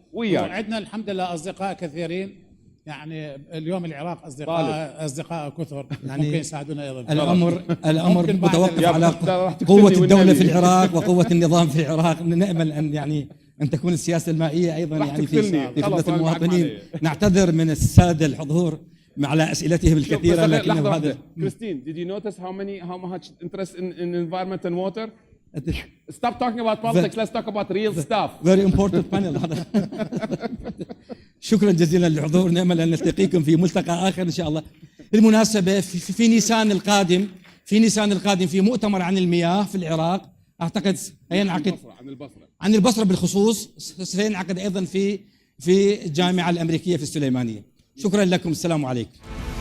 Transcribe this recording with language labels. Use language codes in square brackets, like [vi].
[ar] وعندنا الحمد لله اصدقاء كثيرين، يعني اليوم العراق اصدقاء كثر يعني ممكن يساعدونا ايضا. الامر متوقف على قوه الدوله في العراق وقوه النظام في العراق. نامل ان تكون السياسه المائيه ايضا يعني في خدمه المواطنين. نعتذر من الساده الحضور على اسئلتهم الكثيره، لكن هذا. [en] Christine, did you notice how much interest in environment and water? Stop talking about politics. Let's talk about real stuff. Very important panel. [ar] شكرا جزيلا للحضور. نأمل أن نلتقيكم في ملتقى آخر إن شاء الله. بالمناسبة في نيسان القادم في مؤتمر عن المياه في العراق، أعتقد سينعقد عن البصرة بالخصوص، سينعقد أيضا في الجامعة الأمريكية في السليمانية. شكرا لكم. السلام عليكم.